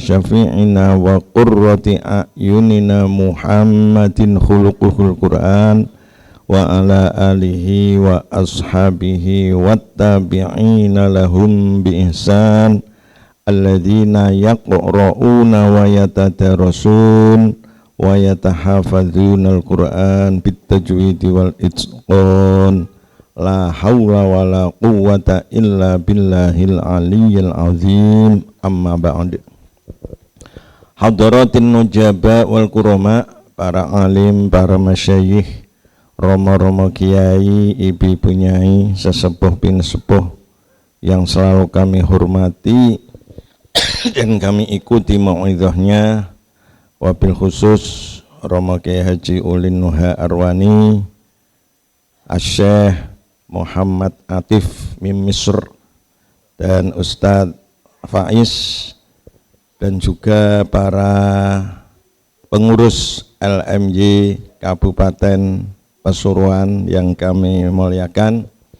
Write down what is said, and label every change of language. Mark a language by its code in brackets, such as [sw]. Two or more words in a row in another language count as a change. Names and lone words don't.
[ar] شفيعنا وقرة أعيننا محمد خلقه القرآن وعلى آله وأصحابه والتابعين لهم بإحسان الذين يقرءون ويتدارسون ويتحفظون القرآن بتجويد والإتقان لا حول ولا قوة إلا بالله العلي العظيم. أما بعد. حضرات النجباء والكرماء, [id] para alim, para masyayikh, romo-romo kiai, ibu-ibu nyai, [jv] sesepuh pinesepuh [id] yang selalu kami hormati dan kami ikuti mau'idhahnya. [ar] وبالخصوص [id] Romo Kiai Haji Ulin Nuha Arwani, Asy-Syaikh Muhammad Atif Mim Misr, dan Ustadz Faiz, dan juga para pengurus LMY Kabupaten Pasuruan yang kami muliakan,